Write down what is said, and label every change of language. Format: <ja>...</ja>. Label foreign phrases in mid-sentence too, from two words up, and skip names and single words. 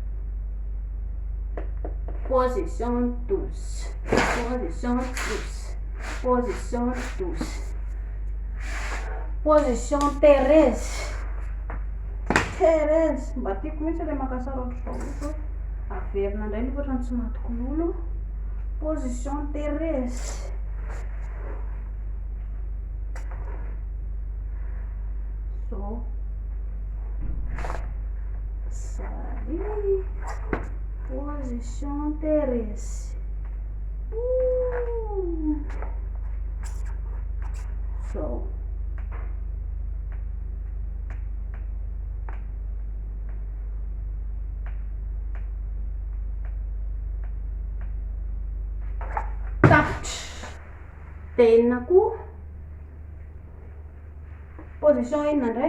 <en>Position 12. Position 12. Position 12. Position 13. 13.</en> <mg>Mba tiako mihitsy ilay makasara ohatr'izao averina indray ny ohatrany tsy matoko lolo.</mg> <en>Position 13. So sali. Position 13.</en> <mg>So enina koa. Position enina indray.</mg>